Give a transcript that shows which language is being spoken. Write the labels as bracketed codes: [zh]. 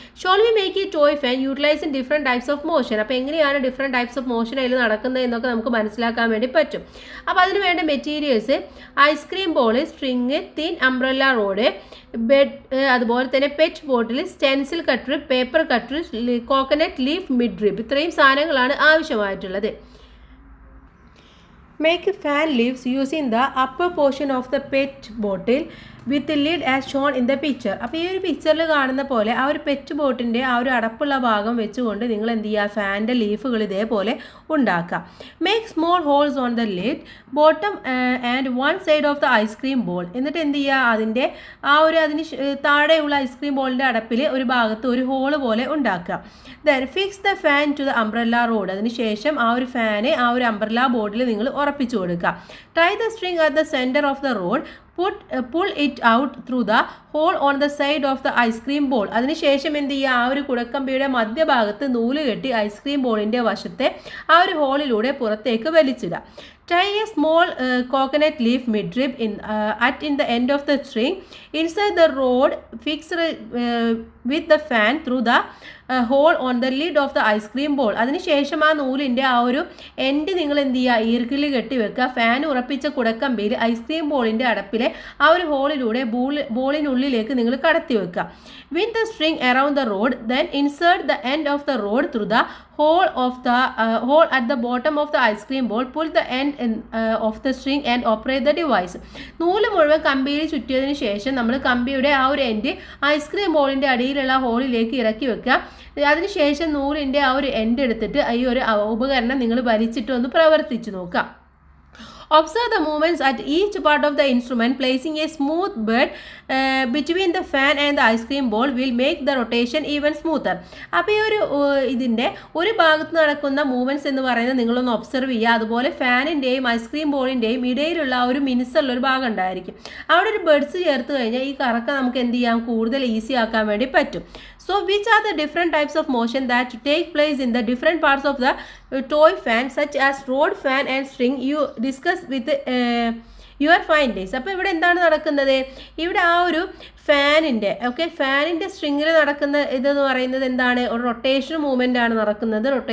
[en] Shall we make a toy fan utilise in different types of motion. [ml] അപ്പോൾ എങ്ങനെയാണ് different types of motion അതിൽ നടക്കുന്നത് എന്നൊക്കെ നമുക്ക് മനസ്സിലാക്കാൻ വേണ്ടി പറ്റും. അപ്പോൾ അതിന് വേണ്ട materials ice cream ball, string, thin umbrella road, bed, അതുപോലെ തന്നെ പെറ്റ് ബോട്ടിൽ, stencil cutter, paper cutter, coconut leaf, mid rib. ഇത്രയും സാധനങ്ങളാണ് ആവശ്യമായിട്ടുള്ളത്. [en] Make fan leaves using the upper portion of the pet bottle with the lid as shown in the picture. [ml] അപ്പോൾ ഈ ഒരു പിക്ചറിൽ കാണുന്ന പോലെ ആ ഒരു പെറ്റ് ബോട്ടിൻ്റെ ആ ഒരു അടപ്പുള്ള ഭാഗം വെച്ചുകൊണ്ട് നിങ്ങൾ എന്ത് ചെയ്യുക, ഫാനിൻ്റെ ലീഫുകൾ ഇതേപോലെ ഉണ്ടാക്കുക. [en] Make small holes on the lid, bottom and one side of the ice cream bowl. [ml] എന്നിട്ട് എന്ത് ചെയ്യുക, അതിൻ്റെ അതിന് താഴെയുള്ള ഐസ്ക്രീം ബോളിൻ്റെ അടപ്പിൽ ഒരു ഭാഗത്ത് ഒരു ഹോള് പോലെ ഉണ്ടാക്കുക. [en] Then fix the fan to the umbrella rod. [ml] അതിന് ശേഷം ആ ഒരു ഫാന് ആ ഒരു അംബ്രല്ല ബോർഡിൽ നിങ്ങൾ ഉറപ്പിച്ചു കൊടുക്കുക. [en] Tie the string at the centre of the rod, pull it out through the hole on the side of the ice cream bowl. [ml] അതിനുശേഷം എന്ത് ചെയ്യുക, ആ ഒരു കുടക്കമ്പിയുടെ മധ്യഭാഗത്ത് നൂല് കെട്ടി ഐസ്ക്രീം ബോളിൻ്റെ വശത്തെ ആ ഒരു ഹോളിലൂടെ പുറത്തേക്ക് വലിച്ചിടുക. [en] Tie a small coconut leaf midrib in the end of the string. Insert the rod fixed with the fan through the hole on the lid of the ice cream bowl. [ml] അതിനുശേഷം ആ നൂലിൻ്റെ ആ ഒരു end നിങ്ങൾ എന്ത് ചെയ്യുക, ഈർക്കിൽ കെട്ടി വെക്കുക. ഫാൻ ഉറപ്പിച്ച കുടക്കമ്പിയിൽ ഐസ്ക്രീം ബോളിൻ്റെ അടപ്പിലെ ആ ഒരു ഹോളിലൂടെ ബോളിനുള്ളിലേക്ക് നിങ്ങൾ കടത്തി വെക്കുക. [en] With the string around the rod, then insert the end of the rod through the hole at the bottom of the ice cream bowl. Pull the end of the string and operate the device. [ml] നൂല് മുഴുവൻ കമ്പിയിൽ ചുറ്റിയതിന് ശേഷം നമ്മൾ കമ്പിയുടെ ആ ഒരു end ice cream ബോളിൻ്റെ അടിയിലുള്ള ഹോളിലേക്ക് ഇറക്കി വെക്കുക. അതിനുശേഷം നൂലിൻ്റെ ആ ഒരു എൻഡ് എടുത്തിട്ട് ഈ ഒരു ഉപകരണം നിങ്ങൾ വലിച്ചിട്ട് ഒന്ന് പ്രവർത്തിച്ചു നോക്കുക. [en] Observe the movements at each part of the instrument. Placing a smooth bed between the fan and the ice cream bowl will make the rotation even smoother. [ml] അപ്പോൾ ഈ ഒരു ഇതിൻ്റെ ഒരു ഭാഗത്ത് നടക്കുന്ന മൂവ്മെൻറ്റ്സ് എന്ന് പറയുന്നത് നിങ്ങളൊന്ന് ഒബ്സർവ് ചെയ്യുക. അതുപോലെ ഫാനിൻ്റെയും ഐസ്ക്രീം ബോളിൻ്റെയും ഇടയിലുള്ള ഒരു മിനുസുള്ളൊരു ഭാഗം ഉണ്ടായിരിക്കും. അവിടെ ഒരു ബെഡ്സ് ചേർത്ത് കഴിഞ്ഞാൽ ഈ കറക്ക നമുക്ക് എന്ത് ചെയ്യാം, കൂടുതൽ ഈസി ആക്കാൻ വേണ്ടി പറ്റും. [en] So which are the different types of motion that take place in the different parts of the toy fan, such as rod, fan and string? You discuss with your finders. [ml] അപ്പോൾ ഇവിടെ എന്താണ് നടക്കുന്നത്, ഇവിടെ ആ ഒരു ഫാനിൻ്റെ സ്ട്രിങ്ങിൽ നടക്കുന്ന ഇതെന്ന് പറയുന്നത് എന്താണ്, ഒരു റൊട്ടേഷൻ മൂവ്മെൻ്റ് ആണ് നടക്കുന്നത്.